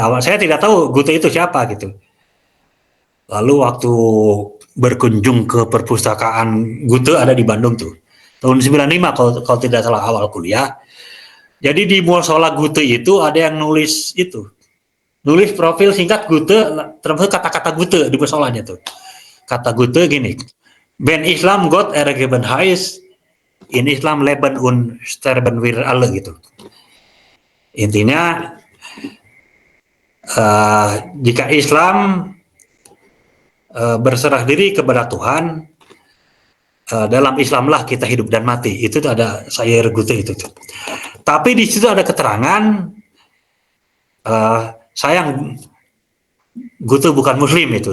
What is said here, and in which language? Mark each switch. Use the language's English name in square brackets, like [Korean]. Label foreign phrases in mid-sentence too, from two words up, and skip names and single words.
[Indonesian] Awal saya tidak tahu Goethe itu siapa gitu. Lalu waktu berkunjung ke perpustakaan Goethe ada di Bandung tuh. Tahun 95 kalau tidak salah awal kuliah. Jadi di musola Goethe itu ada yang nulis itu. Nulis profil singkat Goethe, termasuk kata-kata Goethe di musolanya tuh. Kata Goethe gini, [German] "Ben Islam Gott ergeben heißt, in Islam leben und sterben wir alle," [Indonesian] gitu. Intinya jika Islam berserah diri kepada Tuhan, dalam Islamlah kita hidup dan mati. Itu ada Sayer Goethe itu. Tapi di situ ada keterangan sayang Goethe bukan Muslim itu.